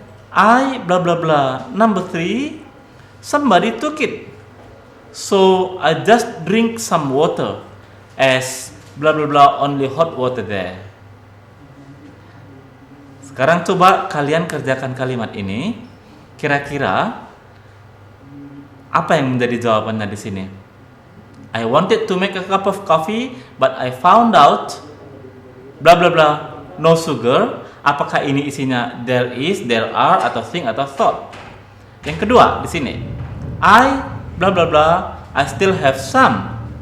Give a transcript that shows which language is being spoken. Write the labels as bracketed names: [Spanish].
[English] I, blah blah blah. Number 3. Somebody took it, so I just drink some water, as blah blah blah, only hot water there. [Indonesian] Sekarang coba kalian kerjakan kalimat ini. Kira-kira apa yang menjadi jawabannya di sini? [English] I wanted to make a cup of coffee, but I found out blah blah blah, no sugar. [Indonesian] Apakah ini isinya there is, there are, atau think, atau thought? Yang kedua di sini, [English] I blah blah blah, I still have some.